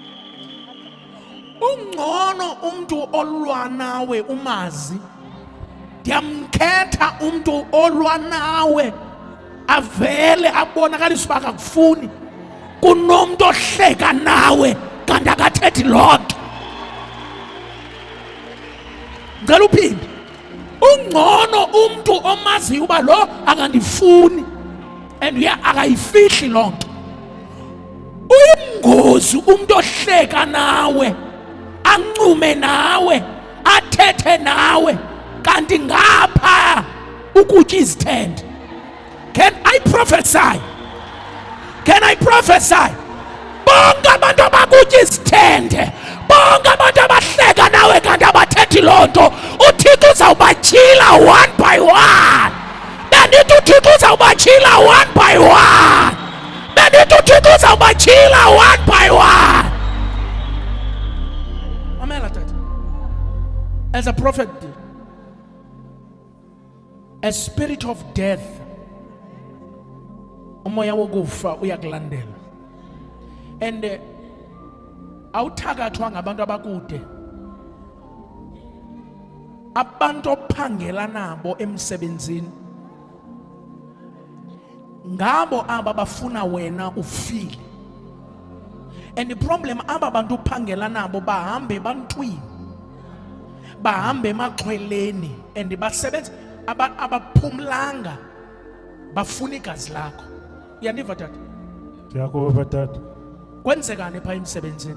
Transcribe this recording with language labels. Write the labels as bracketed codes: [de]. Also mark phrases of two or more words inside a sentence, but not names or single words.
[xh] Ungcono umuntu olwa nawe umazi Ndiyamkhetha umuntu olwa nawe avele abonakalisa uba akakufuni kunomuntu ohleka nawe kanti akathethi loo nto. Ngicela uphinde. Ungcono umuntu omaziyo uba lo akandifuni and akayifihli loo nto. Uyingozi umuntu ohleka nawe, ancume nawe, athethe nawe kanti ngapha ukutya izithende. [en] Can I prophesy? Can I prophesy? [xh] Bonke abantu abakutya izithende, bonke abantu abahleka nawe kanti abathethi loo nto, uThixo uzawubatyhila [en] one by one. [xh] Bendithi uThixo uzawubatyhila [en] one by one. [xh] Bendithi uThixo uzawubatyhila [en] one by one. [xh] Mamela tata. [en] As a prophet did, a spirit of death, [xh] umoya wokufa uyakulandela. And awuthakathwa ngabantu abakude, abantu ophangela nabo emsebenzini, ngabo aba bafuna wena ufile. [en] And the problem, [xh] aba bantu uphangela nabo bahambe bantwini, bahambe emaxhweleni, and basebenza abaphumlanga bafuna igazi lakho. Uyandiva tata? Ndiyakuva tata. Kwenzekani pha emsebenzini?